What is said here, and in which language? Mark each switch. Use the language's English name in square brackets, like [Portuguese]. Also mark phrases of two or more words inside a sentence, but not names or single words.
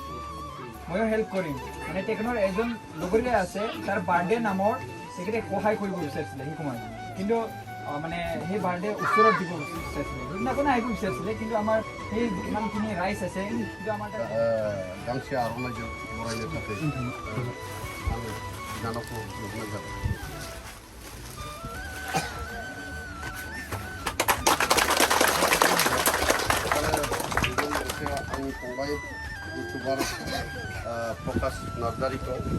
[Assamese] মানে টেকনৰ এজন লগৰীয়া আছে তাৰ বাৰ্থডে নামৰ তেখেতে সহায় কৰিব বিচাৰিছিলে সেই সময়ত কিন্তু মানে সেই বাৰ্থডে ওচৰত দিব বিচাৰিছিলে সেইদিনাখনে আহিব বিচাৰিছিলে কিন্তু আমাৰ সেই যিমানখিনি ৰাইজ আছে কিন্তু আমাৰ [Bodo] गांसे आर'नाइजों बरायनो थाखाय आं बिनानावखौ नुनाय जाबाय आंनि फंबाय इउटुबार प्रकाश नार्जारिखौ